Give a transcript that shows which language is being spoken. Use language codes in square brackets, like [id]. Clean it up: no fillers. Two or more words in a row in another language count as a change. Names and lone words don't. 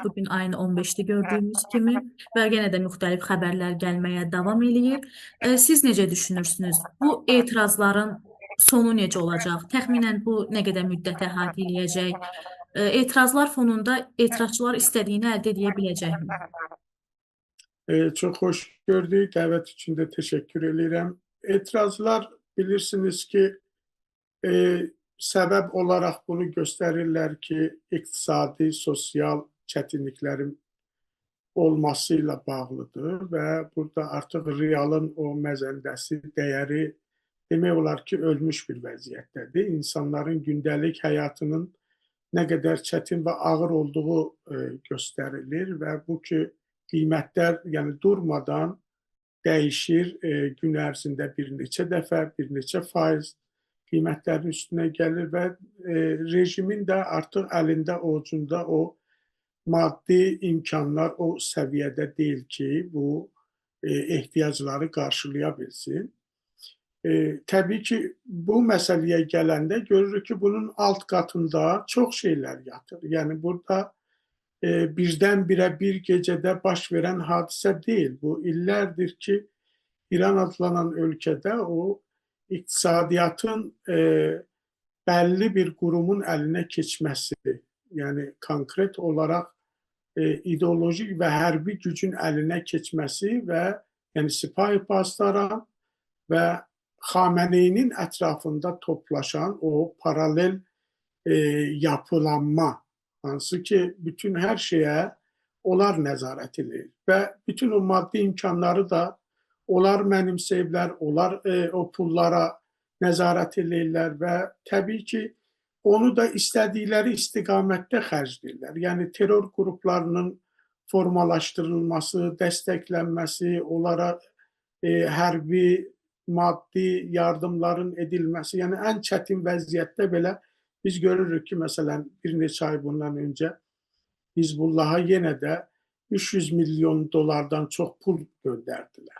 [az] Bugün ayın 15-də gördüyümüz kimi və yenə də müxtəlif xəbərlər gəlməyə davam eləyir. Siz necə düşünürsünüz? Bu etirazların sonu necə olacaq? Təxminən bu nə qədər müddət əhatə eləyəcək? Etirazlar fonunda etirazçılar istədiyini əldə edə biləcəkmi? [tr] Çok hoş gördük. Davet için de teşekkür ederim. Etirazlar bilirsiniz ki e, sebep olarak bunu gösterirler ki iktisadi, sosyal çetinliklerin olmasıyla bağlıdır ve burada artık realın o məzəndəsi, değeri [az] demək olar ki ölmüş bir vəziyyətdədir. [tr] İnsanların gündelik hayatının ne kadar çetin ve ağır olduğu gösterilir [az] ve bu ki qiymətlər yəni durmadan dəyişir, gün ərzində bir neçə dəfə, bir neçə faiz qiymətlərin üstünə gəlir və rejimin də artıq əlində, ovucunda o maddi imkanlar o səviyyədə deyil ki, bu ehtiyacları qarşılaya bilsin. Təbii ki, bu məsələyə gələndə görürük ki, bunun alt qatında çox şeylər yatır. [tr] Yəni burada birdenbire bir gecede baş veren hadise değil. Bu illerdir ki İran adlanan ülkede o iktisadiyatın belli bir kurumun eline geçmesi, yani konkret olarak ideolojik ve hərbi gücün eline geçmesi ve yani Sipahi Pasdaran ve Xamene'nin etrafında toplaşan o paralel [az] yapılanma, hansı ki bütün her şeye onlar nəzarət edir və bütün o maddi imkanları da onlar mənimsəyiblər, onlar o pullara nəzarət edirlər və təbii ki onu da istədikləri istiqamətdə xərcləyirlər. Yəni terror qruplarının formalaşdırılması, dəstəklənməsi, onlara hərbi, maddi yardımların edilməsi, yəni ən çətin vəziyyətdə belə biz görürük ki, məsələn, bir neçə ay bundan öncə Hizbullah'a yenə də 300 milyon dolardan çox pul göndərdilər.